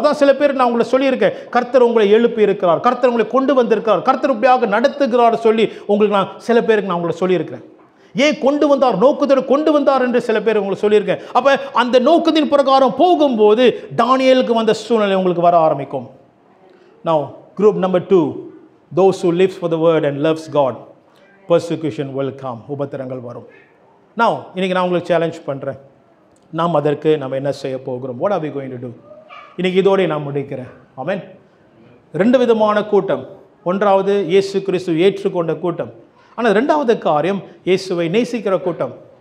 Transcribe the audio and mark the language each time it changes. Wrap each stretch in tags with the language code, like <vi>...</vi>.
<ta>அதான் சில பேர் நான் உங்களை சொல்லியிருக்கேன், கர்த்தர் உங்களை எழுப்பி இருக்கிறார், கர்த்தர் உங்களை கொண்டு வந்திருக்கிறார், கர்த்தர் இப்படியாக நடத்துகிறார் சொல்லி உங்களுக்கு நான் சில பேருக்கு நான் உங்களை சொல்லியிருக்கிறேன். ஏன் கொண்டு வந்தார், நோக்கத்தோடு கொண்டு வந்தார் என்று சில பேர் உங்களுக்கு சொல்லியிருக்கேன். அப்ப அந்த நோக்கத்தின் பிரகாரம் போகும்போது தானியேலுக்கு வந்த சூழ்நிலை உங்களுக்கு வர ஆரம்பிக்கும்.</ta> <en>Now, group number 2, those who lives for the word and loves God, persecution will come.</en> <ta>உபத்திரங்கள் வரும். Now, இன்னைக்கு நான் உங்களுக்கு சேலஞ்ச் பண்ணுறேன், நாம் அதற்கு நம்ம என்ன செய்ய போகிறோம்?</ta> <en>What are we going to do?</en> <ta>இன்னைக்கு இதோட நான் முடிக்கிறேன். ஆமென். 2 விதமான கூட்டம். ஒன்றாவது இயேசு கிறிஸ்து ஏற்றுக்கொண்ட கூட்டம். ஆனால் 2வது காரியம் இயேசுவை நேசிக்கிற கூட்டம்.</ta>